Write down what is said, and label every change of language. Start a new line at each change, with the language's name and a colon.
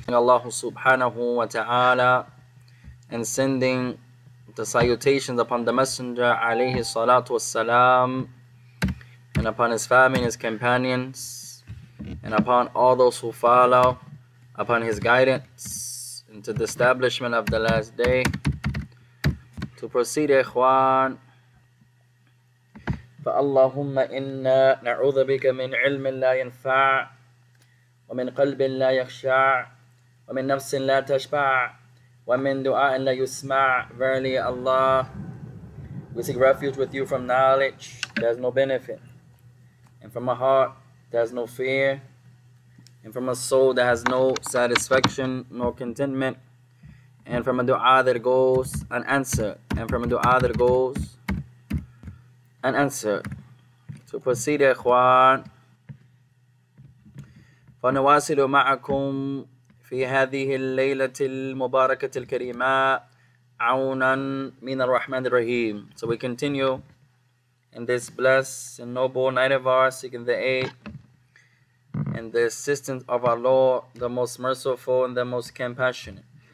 English: Allah subhanahu wa ta'ala and sending the salutations upon the Messenger alayhi salatu wassalam, and upon his family and his companions, and upon all those who follow upon his guidance into the establishment of the last day. To proceed, ikhwan,
Arabic: فَاللَّهُمَّ إِنَّا نَعُوذُ بِكَ مِنْ عِلْمٍ لَا يَنْفَعُ وَمِنْ قَلْبٍ لَا يَخْشَعُ وَمِنْ نَفْسٍ لَا تَشْبَعُ وَمِنْ دُعَاءٍ لَا يُسْمَعُ.
English: Verily, Allah, we seek refuge with you from knowledge that has no benefit, and from a heart that has no fear, and from a soul that has no satisfaction, no contentment, and from a dua that goes unanswered, and from a dua that goes unanswered. To proceed, ikhwan,
Arabic: فنواصل معكم في هذه الليلة المباركة الكريمة عونا من الرحمن الرحيم.
English: So we continue in this blessed and noble night of ours, seeking the aid and the assistance of our Lord, the most merciful and the most compassionate.